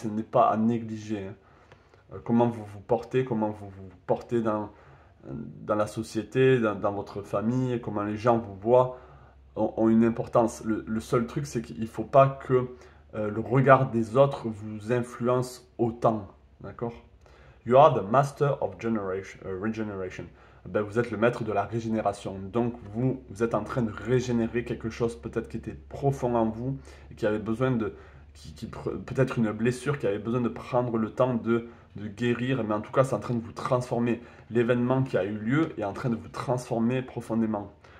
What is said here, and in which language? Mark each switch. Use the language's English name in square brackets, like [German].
[French] Ce n'est pas à négliger, hein. Comment vous vous portez, comment vous vous portez dans la société, dans votre famille, comment les gens vous voient ont une importance. Le seul truc, c'est qu'il ne faut pas que le regard des autres vous influence autant. D'accord? [English] You are the master of regeneration. [French] Ben, vous êtes le maître de la régénération. Donc, vous êtes en train de régénérer quelque chose peut-être qui était profond en vous et qui avait besoin de. Peut-être une blessure qui avait besoin de prendre le temps de guérir. Mais en tout cas, c'est en train de vous transformer. L'événement qui a eu lieu est en train de vous transformer profondément.